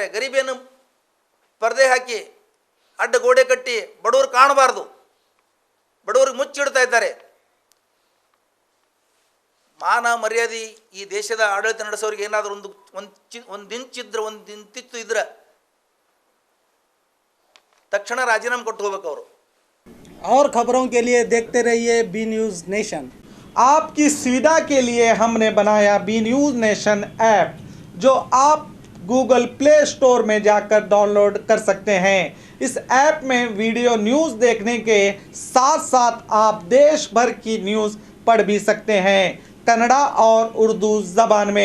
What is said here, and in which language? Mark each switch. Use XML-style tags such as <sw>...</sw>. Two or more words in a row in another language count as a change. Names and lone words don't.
<kn>ಗರೀಬಿಯನ್ನು ಪರದೆ ಹಾಕಿ ಅಡ್ಡ ಗೋಡೆ ಕಟ್ಟಿ ಬಡವರು ಕಾಣಬಾರ್ದು, ಬಡವರಿಗೆ ಮುಚ್ಚಿಡ್ತಾ ಇದ್ದಾರೆ. ಮಾನ ಮರ್ಯಾದೆ ಈ ದೇಶದ ಆಡಳಿತ ನಡೆಸೋರಿಗೆ ಏನಾದರೂ ಒಂದು ಇಂತಿತ್ತು ಇದ್ರೆ ತಕ್ಷಣ ರಾಜೀನಾಮೆ ಕೊಟ್ಟು ಹೋಗ್ಬೇಕು ಅವರು.</kn> <hi>और खबरों के लिए देखते रहिए बी न्यूज़ नेशन। आपकी सुविधा के लिए हमने बनाया बी न्यूज़ नेशन ऐप, जो आप गूगल प्ले स्टोर में जाकर डाउनलोड कर सकते हैं। इस ऐप में वीडियो न्यूज़ देखने के साथ साथ आप देश भर की न्यूज़ पढ़ भी सकते हैं, कन्नड़ा और उर्दू ज़बान में।</hi>